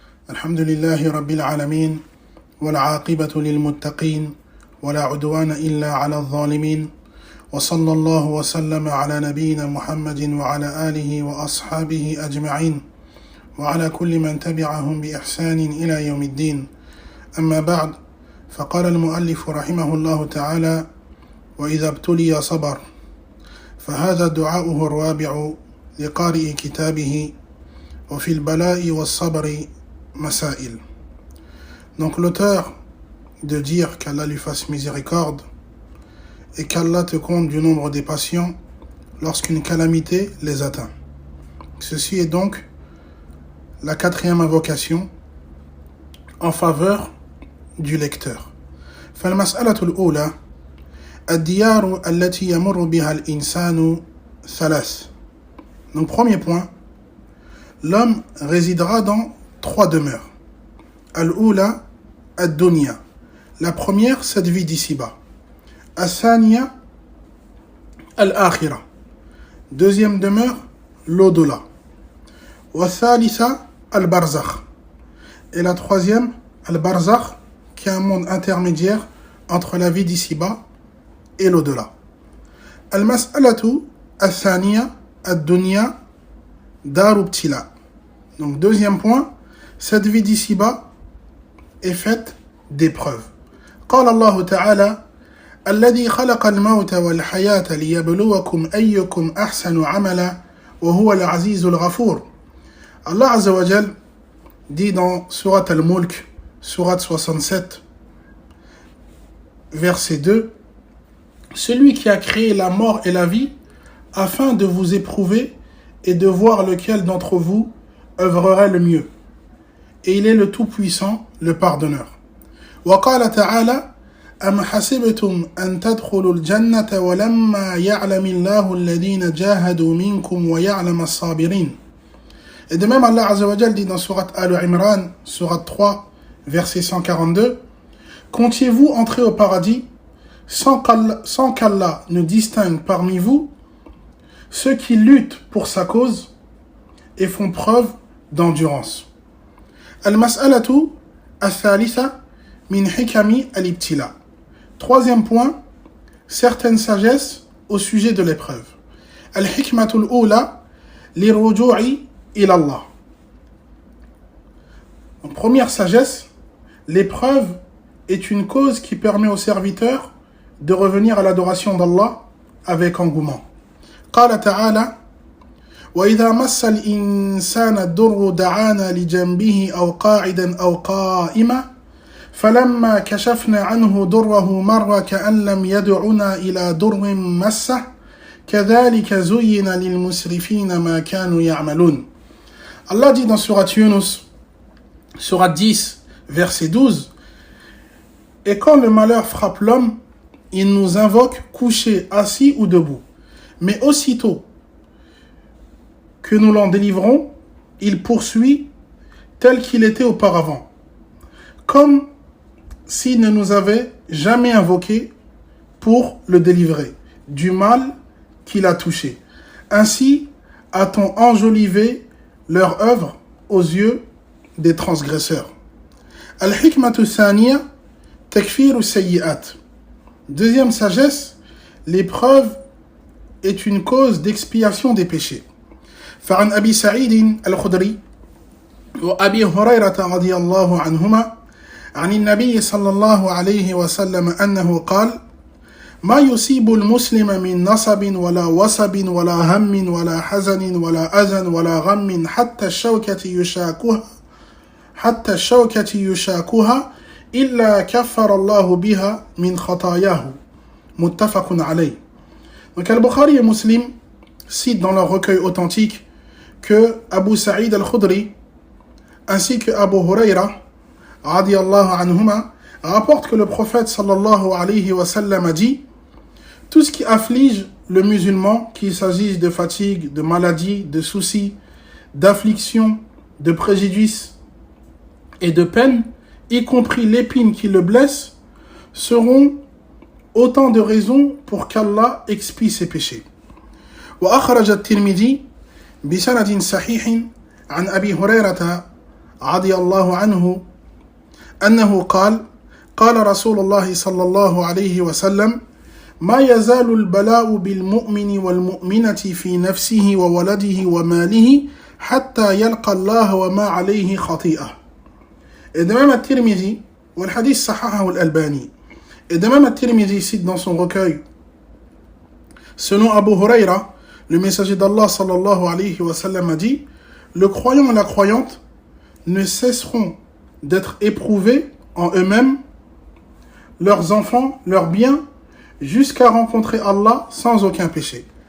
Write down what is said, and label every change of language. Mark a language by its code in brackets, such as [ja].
[ar] الحمد لله رب العالمين والعاقبة للمتقين ولا عدوان إلا على الظالمين وصلى الله وسلم على نبينا محمد وعلى آله وأصحابه أجمعين وعلى كل من تبعهم بإحسان إلى يوم الدين. أما بعد، فقال المؤلف رحمه الله تعالى: وإذا ابتلي صبر، فهذا دعاؤه الرابع لقارئ كتابه وفي البلاء والصبر مسائل. [fr] Donc l'auteur de dire qu'Allah lui fasse miséricorde et qu'Allah te compte du nombre des patients lorsqu'une calamité les atteint. Ceci est donc la quatrième invocation en faveur du lecteur. [ar] فالمسألة الأولى الديار التي يمر بها الإنسان ثلاث. [fr] Donc premier point, l'homme résidera dans trois demeures. [ar] Al-Oula, Ad-Dunya. [fr] La première, cette vie d'ici-bas. [ar] Al-Thaniya, Al-Akhira. [fr] Deuxième demeure, l'au-delà. [ar] Wa-Thalitha, Al-Barzakh. [fr] Et la troisième, Al-Barzakh, qui est un monde intermédiaire entre la vie d'ici-bas et l'au-delà. [ar] Al-Mas'alatu, Al-Thaniya, Ad-Dunya, Daru Ibtila. [fr] Donc deuxième point, cette vie d'ici-bas est faite d'épreuves. [ar] قال الله تعالى: الذي خلق الموت والحياة ليبلوكم أيكم أحسن عملا وهو العزيز الغفور. [fr] Allah [ar] Azza wa Jal [fr] dit dans Surat Al-Mulk, Surat 67, verset 2: celui qui a créé la mort et la vie afin de vous éprouver et de voir lequel d'entre vous œuvrerait le mieux. Et il est le tout-puissant, le pardonneur. [ar] وقال تعالى: أم حسبتم أن تدخلوا الجنة ولما يعلم الله الذين جاهدوا منكم ويعلم الصابرين. [fr] Et de même, Allah [ar] Azza wa Jal [fr] dit dans Surat Al-Imran, Surat 3, verset 142: comptiez-vous entrer au paradis sans qu'Allah ne distingue parmi vous ceux qui luttent pour sa cause et font preuve d'endurance. [ar] Al-Mas'alatu al-Thalitha min hikami al-Ibtila. [fr] Troisième point, certaines sagesses au sujet de l'épreuve. [ar] Al-Hikmatu al-Oula li-ruju'i ila Allah. [fr] En première sagesse, l'épreuve est une cause qui permet au serviteur de revenir à l'adoration d'Allah avec engouement. [ar] قال تعالى: وإذا مس الإنسان الضر دعانا لجنبه أو قاعدا أو قائما فلما كشفنا عنه ضره مر كأن لم يدعنا إلى ضر مسه كذلك زين للمسرفين ما كانوا يعملون. [fr] Allah dit dans Surat Yunus, Surat 10, verset 12: et quand le malheur frappe l'homme, il nous invoque couché, assis ou debout. Mais aussitôt que nous l'en délivrons, il poursuit tel qu'il était auparavant, comme s'il ne nous avait jamais invoqué pour le délivrer du mal qu'il a touché. Ainsi a-t-on enjolivé leur œuvre aux yeux des transgresseurs. [ar] Al-Hikmatu Thaniya Takfiru Sayyi'at. [fr] Deuxième sagesse, l'épreuve est une cause d'expiation des péchés. [ar] فعن أبي سعيد الخدري وأبي هريرة رضي الله عنهما عن النبي صلى الله عليه وسلم أنه قال: ما يصيب المسلم من نصب ولا وصب ولا هم ولا حزن ولا أذى ولا غم حتى الشوكة يشاكها إلا كفر الله بها من خطاياه. متفق عليه. [fr] Donc Al-Bukhari et Muslim citent dans leur recueil authentique que Abu Sa'id al-Khudri ainsi que Abu Hurayra [ar] radiyallahu anhuma [fr] rapportent que le prophète [ar] sallallahu alayhi wa sallam [fr] a dit: tout ce qui afflige le musulman, qu'il s'agisse de fatigue, de maladie, de soucis, d'affliction, de préjudice et de peine, y compris l'épine qui le blesse, seront autant de raisons pour qu'Allah expie ses péchés. [ar] وأخرج الترمذي بسند صحيح عن أبي هريرة رضي الله عنه أنه قال رسول الله صلى الله عليه وسلم ما يزال البلاء بالمؤمن والمؤمنة في نفسه وولده وماله حتى يلقى الله وما عليه خطيئة. [fr] Et de même at-Tirmidhi, ou le hadith sahaha ou al-Albani, et de même at-Tirmidhi cite dans son recueil, selon Abu Huraira, le messager d'Allah [ar] sallallahu alayhi wa sallam [fr] a dit, le croyant et la croyante ne cesseront d'être éprouvés en eux-mêmes, leurs enfants, leurs biens, jusqu'à rencontrer Allah sans aucun péché.